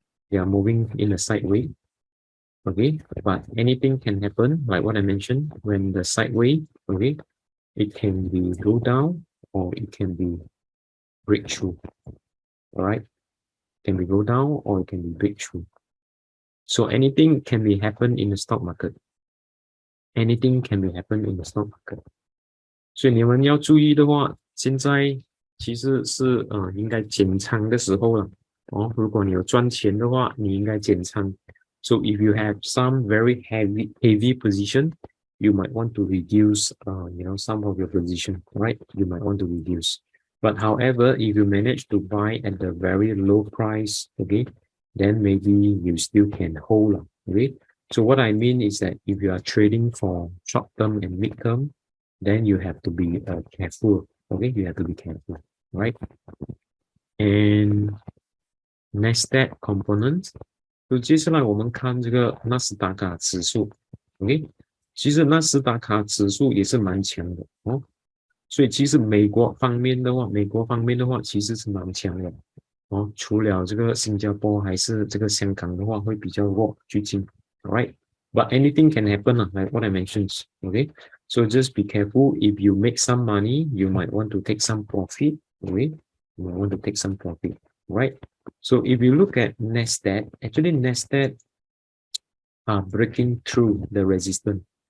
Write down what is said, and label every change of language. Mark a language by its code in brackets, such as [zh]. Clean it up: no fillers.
[en] They are moving in a sideways. Okay, but anything can happen, like what I mentioned, when the sideways, okay, it can be go down or it can be breakthrough. All right, can be go down or it can be breakthrough. So anything can be happen in the stock market. Anything can be happen in the stock market. [zh] 所以你们要注意的话，现在其实是应该减仓的时候了如果你有赚钱的话，你应该减仓。 [en] So if you have some very heavy position, you might want to reduce some of your position, right? You might want to reduce. But however, if you manage to buy at the very low price, okay, then maybe you still can hold, okay? So what I mean is that if you are trading for short term and mid term, then you have to be careful, okay? You have to be careful, right? And Nasdaq component. [zh] 就接下来我们看这个纳斯达克指数 ，OK， 其实纳斯达克指数也是蛮强的所以其实美国方面的话其实是蛮强的哦，除了这个新加坡还是这个香港的话会比较弱，最近 ，right? [en] But anything can happen, like what I mentioned. Okay, so just be careful. If you make some money, you might want to take some profit. Okay, you might want to take some profit, right? So if you look at Nasdaq, actually Nasdaq are breaking through the resistance.